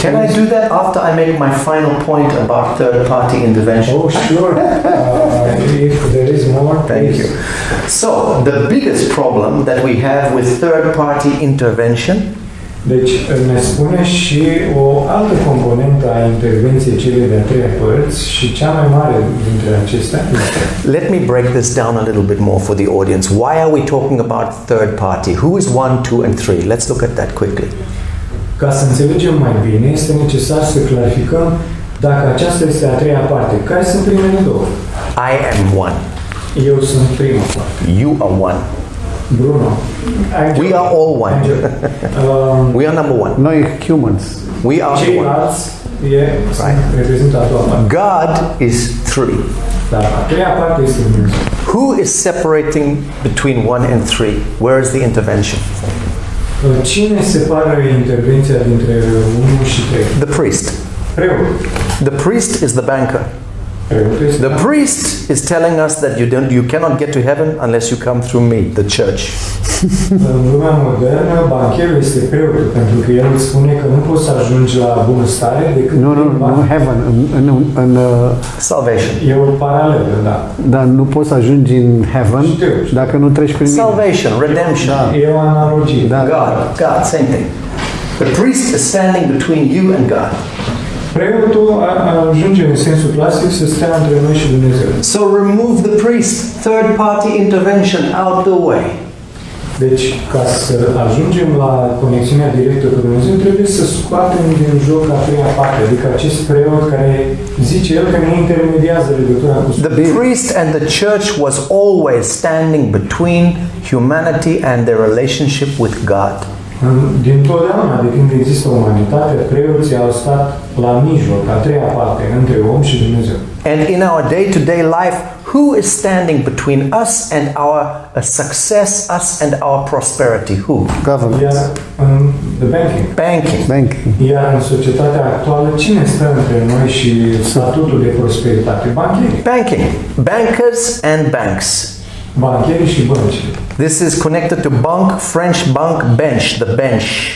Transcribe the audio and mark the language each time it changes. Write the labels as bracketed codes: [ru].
[en] Can I do that after I make my final point about third-party intervention? Oh, sure. If there is more, Thank please. you. So, the biggest problem that we have with third-party intervention [ro] Deci ne spune și o altă componentă a intervenției celei de-a treia părți și cea mai mare dintre acestea. [en] Let me break this down a little bit more for the audience. Why are we talking about third party? Who is 1, 2 and 3? Let's look at that quickly. [ro] Ca să înțelegem mai bine, este necesar să clarificăm dacă aceasta este a treia parte. Care sunt primele două? [en] I am one. [ro] Eu sunt prima parte. [en] You are one. Bruno. We are all one. We are number one. [ro] Noi humans. [en] We are one. [ro] Ceilalți reprezintă a doua parte. [en] God is three. [ro] Dar a treia parte este Dumnezeu. [en] Who is separating between 1 and 3? Where is the intervention? [ro] Cine separă intervenția dintre 1 și 3? [en] The priest. [ro] Preotul. [en] The priest is the banker. [ro] Preotul este [en] The priest is telling us that you cannot get to heaven unless you come through me, the church. [ro] În lumea modernă, bancherul este preotul, pentru că el îți spune că nu poți să ajungi la bunăstare decât Nu heaven, în [en] Salvation. [ro] E o paralelă, da. dar nu poți să ajungi în heaven Știu. dacă nu treci prin mine. [en] Salvation, redemption. [ro] E o analogie. Da. [en] God, same thing. The priest is standing between you and God. [ro] Preotul ajunge în sensul clasic să stea între noi și Dumnezeu. [en] So remove the priest, third-party intervention out the way. [ro] Deci, ca să ajungem la conexiunea directă cu Dumnezeu, trebuie să scoatem din joc a treia parte, adică acest preot care zice el că ne intermediază legătura cu [en] The priest and the church was always standing between humanity and their relationship with God. [ro] Din totdeauna, de când există umanitate, preoții au stat la mijloc, a treia parte, între om și Dumnezeu. [en] And in our day-to-day life, who is standing between us and our success, us and our prosperity? Who? Government. [ro] Iar în [en] Banking. Banking. [ro] Iar în societatea actuală, cine stă între noi și statutul de prosperitate? Bancherii. [en] Banking. Bankers and banks. [ro] Bancherii și bănci. [en] This is connected to bank, French bank, bench, the bench.